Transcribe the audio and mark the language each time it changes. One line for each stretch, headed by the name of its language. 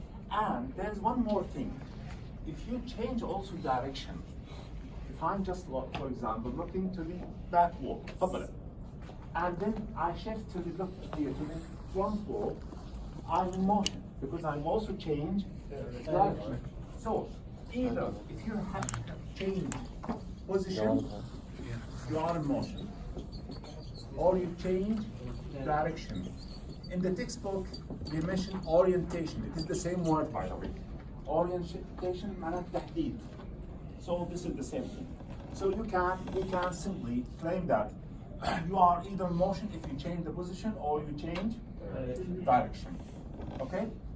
English: And there's one more thing. If you change also direction, if I'm just, for example, looking to the back wall, and then I shift to the left here to the front wall, I'm in motion because I've also changed direction. So either if you have changed position, you are in motion, or you change direction. In the textbook, they mention orientation. It is the same word, by the way.
Arabic: Orientation معناه تحديد.
English: So this is the same thing. So you can simply claim that you are either in motion if you change the position or you change direction. Okay?